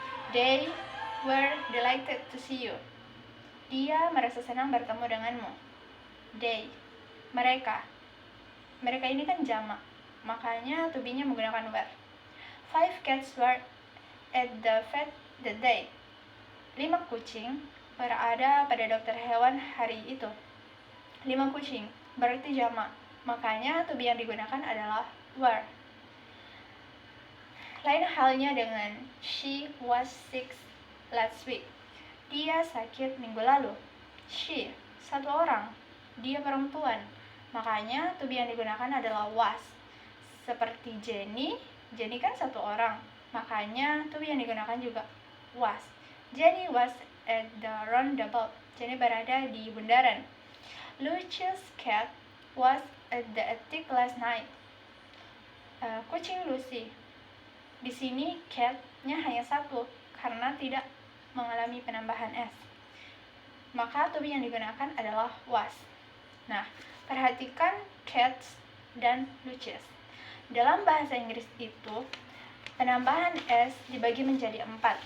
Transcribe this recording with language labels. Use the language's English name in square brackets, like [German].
[English] They were delighted to see you. [Indonesian] Dia merasa senang bertemu denganmu. They, mereka. Mereka ini kan jamak, makanya to be-nya menggunakan were. [English] 5 cats were at the vet that day. [Indonesian] 5 kucing berada pada dokter hewan hari itu. 5 kucing berarti jamak, makanya to be yang digunakan adalah were. Lain halnya dengan [English] she was sick last week. [Indonesian] Dia sakit minggu lalu. She, satu orang. Dia perempuan. Makanya to be yang digunakan adalah was. Seperti Jenny kan satu orang. Makanya to be yang digunakan juga was. [English] Jenny was at the roundabout. Jenny [Indonesian] berada di bundaran. [English] Lucius' cat was at the attic last night. [Indonesian] Kucing Lucy. Di sini cat-nya hanya satu karena tidak mengalami penambahan s. Maka to be yang digunakan adalah was. Nah, perhatikan cats dan Lucius. Dalam bahasa Inggris itu, penambahan s dibagi menjadi 4.